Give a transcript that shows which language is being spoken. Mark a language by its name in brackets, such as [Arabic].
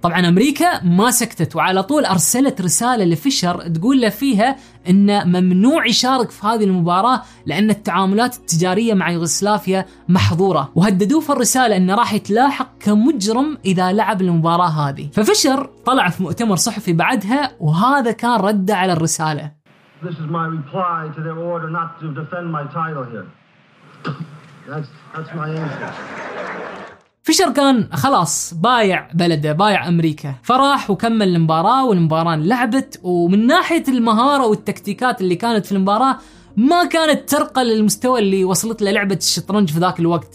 [Arabic] طبعا أمريكا ما سكتت وعلى طول أرسلت رسالة لفيشر تقول له فيها إنه ممنوع يشارك في هذه المباراة لأن التعاملات التجارية مع يوغسلافيا محظورة، وهددوه في الرسالة إنه راح يتلاحق كمجرم إذا لعب المباراة هذه. ففيشر طلع في مؤتمر صحفي بعدها وهذا كان رد على الرسالة. [English] This is my reply to their order not to defend my title here. That's my answer. [Arabic] فيشر كان خلاص بايع بلده، بايع أمريكا، فراح وكمل المباراة والمباراة لعبت. ومن ناحية المهارة والتكتيكات اللي كانت في المباراة ما كانت ترقى للمستوى اللي وصلت للعبة الشطرنج في ذاك الوقت.